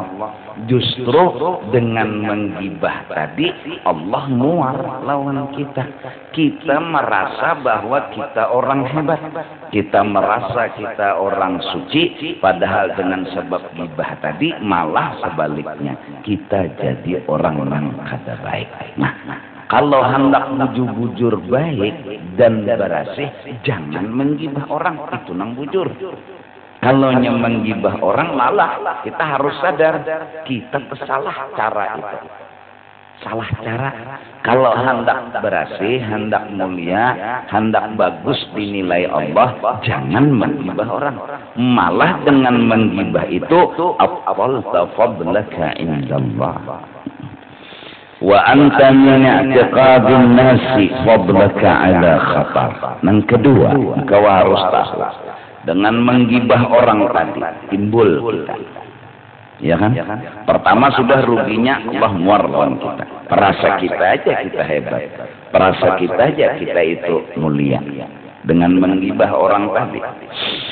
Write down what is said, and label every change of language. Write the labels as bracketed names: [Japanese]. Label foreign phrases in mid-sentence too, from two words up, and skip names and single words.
[Banjar] Justru dengan menggibah tadi, Allah muar lawan kita. [Indonesian] Kita merasa bahwa kita orang hebat, kita merasa kita orang suci, padahal dengan sebab gibah tadi malah sebaliknya, kita jadi orang yang kada baik. [Banjar] Nah, kalau hendak bujur-bujur baik dan bersih, jangan menggibah orang, itu nang bujur. [Indonesian] Kalau menggibah orang, malah kita harus sadar kita salah cara itu, salah cara. Kalau hendak bersih, hendak mulia, hendak bagus dinilai Allah, jangan menggibah orang. Malah dengan menggibah itu [Arabic] أبطلت فضلك عند الله وأنت من اعتقاد الناس فضلك على خطر. [Indonesian] Yang kedua, kau harus tahu, dengan menggibah orang tadi timbul kita, ya kan? [Banjar] Pertama sudah ruginya Allah muar lawan kita, perasa kita aja kita hebat, perasa kita aja kita itu mulia dengan menggibah orang tadi.